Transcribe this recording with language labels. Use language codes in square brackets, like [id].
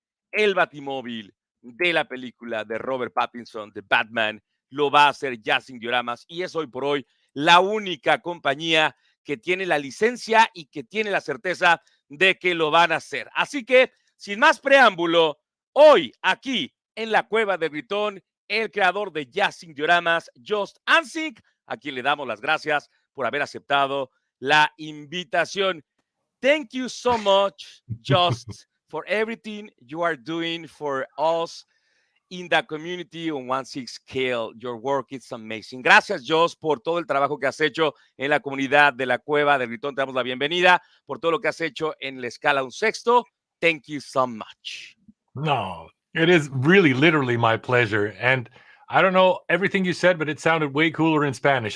[es] el Batimóvil de la película de Robert Pattinson, de Batman, lo va a hacer Jazzinc Dioramas y es hoy por hoy la única compañía que tiene la licencia y que tiene la certeza de que lo van a hacer. Así que, sin más preámbulo, hoy aquí en la Cueva de Gritón, el creador de Jazzinc Dioramas, Joost, a quien le damos las gracias por haber aceptado la invitación. [en] Thank you so much, Just, for everything you are doing for us in the community on 1/6 scale. Your work is amazing. [es] Gracias, Just, por todo el trabajo que has hecho en la comunidad de la Cueva del Gritón. Te damos la bienvenida por todo lo que has hecho en la escala un sexto. [en] Thank you so much. No, it is really literally my pleasure. And I don't know everything you said, but it sounded way cooler in Spanish.